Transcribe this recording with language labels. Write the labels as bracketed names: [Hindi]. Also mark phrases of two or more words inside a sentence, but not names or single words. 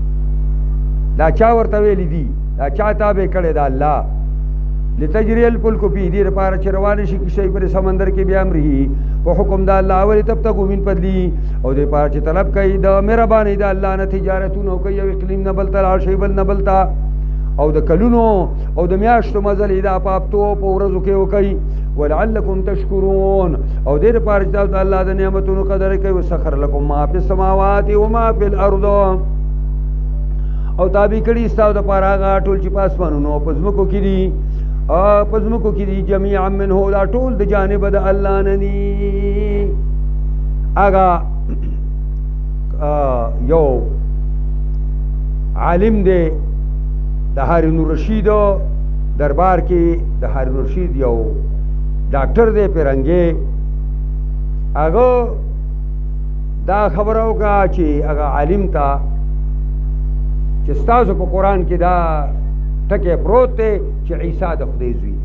[Pashto] دا چا ورته ویلي دي؟ دا چا تابع کړی دا الله. [Arabic] لتجري الفلك فيه [Pashto] دې لپاره چې روانه شي کشتۍ پر سمندر کې بیا امره په حکم د الله [Arabic] ولتبتغوا من فضله [Pashto] او دې لپاره چې طلب کوي د مهربانۍ د الله نه تجارتونه کوي او اقلیم نه بل ته لاړ شي بل نه بل ته او د کلونو او د میاشتو مزل دا په هفتو په ورځو کې وکوي [Arabic] ولعلکم تشکرون [Pashto] او دې لپاره چې تاسو د الله د نعمتونو قدر کوي [Arabic] وسخر لكم ما فی السماوات وما فی الارض [Pashto] او تابع کړي ستاسو د پاره هغه ټول چې په اسمانونو او په ځمکو کې دي په ځمکو کې دي [Arabic] جميعا منه [Pashto] دا ټول د جانب د الله نه دي. هغه یو عالم دی د هارون الرشید دربار کې د هارون الرشید یو ډاکټر دی پیرنګي هغه دا خبره وکړه چې هغه عالم ته چې ستاسو په قرآن کې دا ټکی پروت دی چې عیسی د خدای زوی دی.